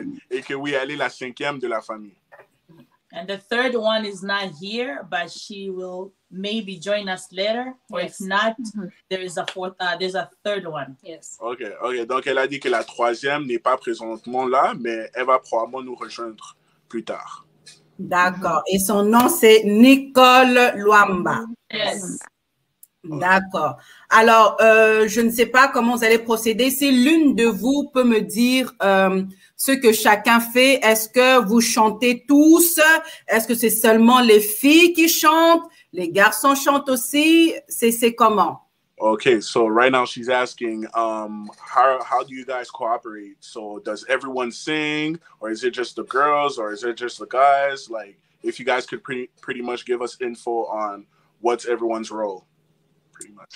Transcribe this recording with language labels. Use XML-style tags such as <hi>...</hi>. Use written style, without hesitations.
<fr>Et que oui, elle est la 5e de la famille.</fr> <en>And the 3rd one is not here, but she will maybe join us later. Or if not, there is a 3rd one. Yes. Ok.</en> <fr>Donc, elle a dit que la 3e n'est pas présentement là, mais elle va probablement nous rejoindre plus tard. D'accord. Et son nom, c'est Nicole Luamba.</fr> <en>Yes.</en> <fr>D'accord. Alors, je ne sais pas comment vous allez procéder. Si l'une de vous peut me dire ce que chacun fait, est-ce que vous chantez tous? Est-ce que c'est seulement les filles qui chantent? Les garçons chantent aussi? C'est comment?</fr> <en>Okay, so right now she's asking, how do you guys cooperate? So does everyone sing, or is it just the girls, or is it just the guys? Like, if you guys could pretty much give us info on what's everyone's role, pretty much.</en>